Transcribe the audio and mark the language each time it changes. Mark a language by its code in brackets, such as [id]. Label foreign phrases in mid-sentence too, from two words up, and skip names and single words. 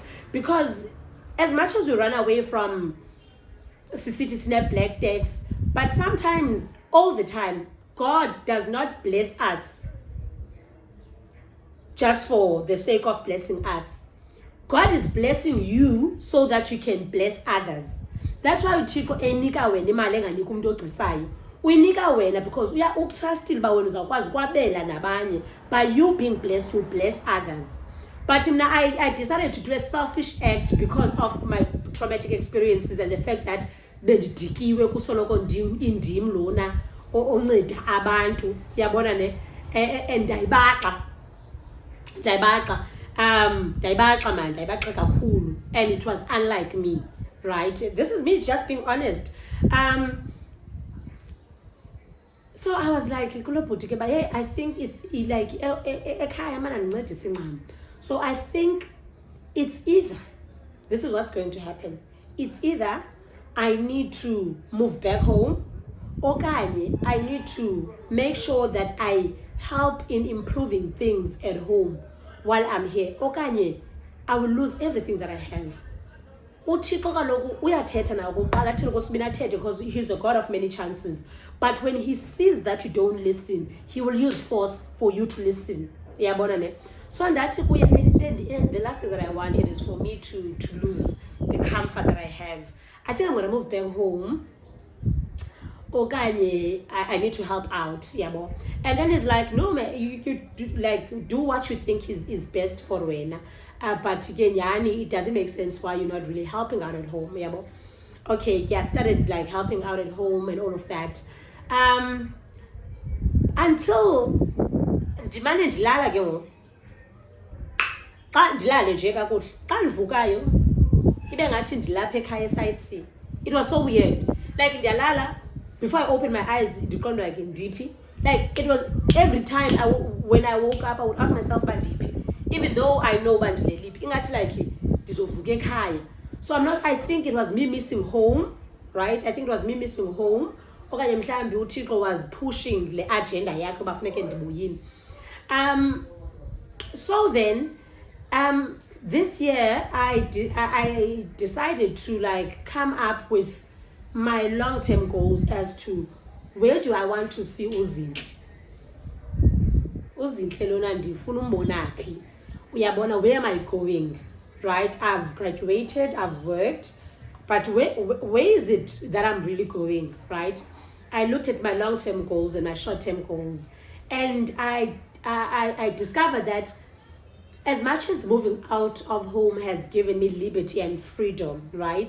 [en] Because as much as we run away from city snap black tax, but sometimes, all the time, God does not bless us just for the sake of blessing us. God is blessing you so that you can bless others. That's why [xh] uThixo enika wena imali enganika umuntu ogcisayo. Uyinika wena because utrustile ba wena uzakwazi kwabela nabanye. [en] By you being blessed, you bless others. But I decided to do a selfish act because of my traumatic experiences and the fact that [xh] bendidikiwe kusoloko indim lona onceda abantu, yabona ne, [en] and [xh] ndayibaxa kakhulu, [en] and it was unlike me, right? This is me just being honest. So I was like, I think it's like so I think it's either, this is what's going to happen, it's either I need to move back home, or I need to make sure that I help in improving things at home while I'm here. Okanye, I will lose everything that I have. [xh] uThixo kaloku uyathetha na kuqala athi kusibini athethe [en] because he's a God of many chances. But when he sees that you don't listen, he will use force for you to listen. [xh] Yabona ne? So ndathi kuye, [en] the last thing that I wanted is for me to lose the comfort that I have. I think I'm going to move back home. Okanye, I need to help out, yabo. And then it's like, no man, you do what you think is best for wena. But again, yani, it doesn't make sense why you're not really helping out at home, yabo. Okay, yeah, I started like helping out at home and all of that. [xh] Until ndimane ndilala ke ngoku. Xa ndilale nje kakuhle, xa ndivukayo ibe ngathi ndilapha ekhaya sightsee. [en] It was so weird. Like ndiyalala, before I opened my eyes, ndiqonda like ndiphi. Like it was every time when I woke up, I would ask myself bandiphi. Even though I know [xh] bandileliphi, ingathi [en] like [xh] ndizovuka ekhaya. [en] So I think it was me missing home, right? I think it was me missing home. [xh] Okanye mhlambi uThixo [en] was pushing [xh] le agenda yakhe uba funeke ndibuyini. [en] So then this year I decided to like come up with my long-term goals as to where do I want to see uZinhle. [xh] Uzinhle lona ndifuna umbona phi. Uyabona, [en] where am I going? Right? I've graduated, I've worked, but where is it that I'm really going, right? I looked at my long-term goals and my short-term goals, and I discovered that as much as moving out of home has given me liberty and freedom, right?